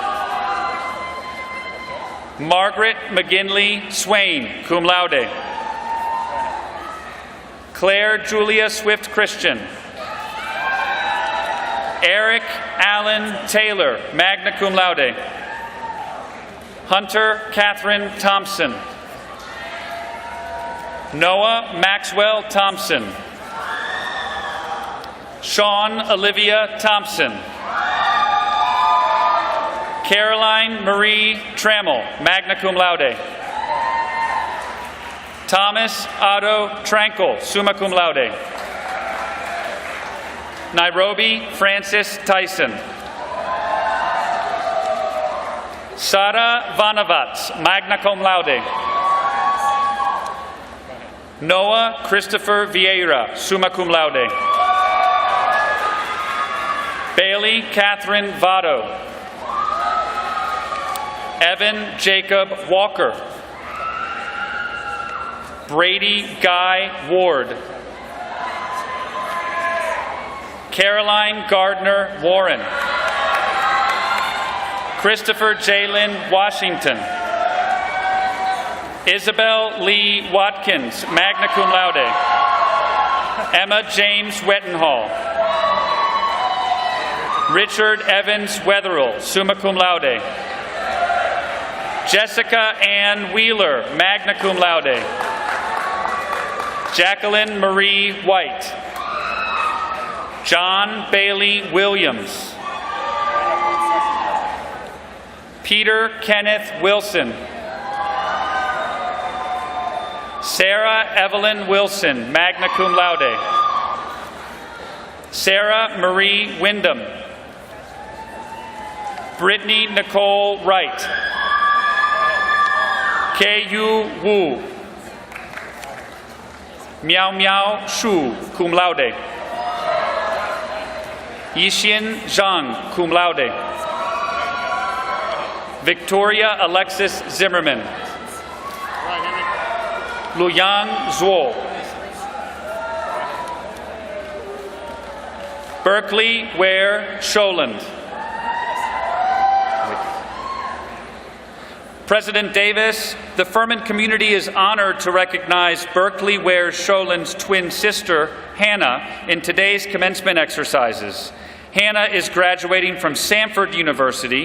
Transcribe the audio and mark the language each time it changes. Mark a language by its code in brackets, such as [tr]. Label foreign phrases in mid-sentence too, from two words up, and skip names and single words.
[en] Margaret McGinley Swain, [la] cum laude. [en] Claire Julia Swift Christian. Eric Allen Taylor, [la] magna cum laude. [en] Hunter Catherine Thompson. Noah Maxwell Thompson. Sean Olivia Thompson. Caroline Marie Trammell, [la] magna cum laude. [en] Thomas Otto Trankel, [la] summa cum laude. [en] Nairobi Francis Tyson. Sara Vanavats, [la] magna cum laude. [en] Noah Christopher Vieira, [la] summa cum laude. [en] Bailey Catherine Votto. Evan Jacob Walker. Brady Guy Ward. Caroline Gardner Warren. Christopher Jalen Washington. Isabel Lee Watkins, [la] magna cum laude. [en] Emma James Wettenhall. Richard Evans Wetherill, [la] summa cum laude. [en] Jessica Ann Wheeler, [la] magna cum laude. [en] Jacqueline Marie White. John Bailey Williams. Peter Kenneth Wilson. Sarah Evelyn Wilson, [la] magna cum laude. [en] Sarah Marie Wyndham. Brittany Nicole Wright. Kei-Yu Wu. Miao Miao Shu, [la] cum laude. [en] Yixin Zhang, [la] cum laude. [en] Victoria Alexis Zimmerman. Luyang Zhuo. Berkeley Ware Scholand. President Davis, the Furman community is honored to recognize Berkeley Ware Scholand's twin sister, Hannah, in today's commencement exercises. Hannah is graduating from Samford University.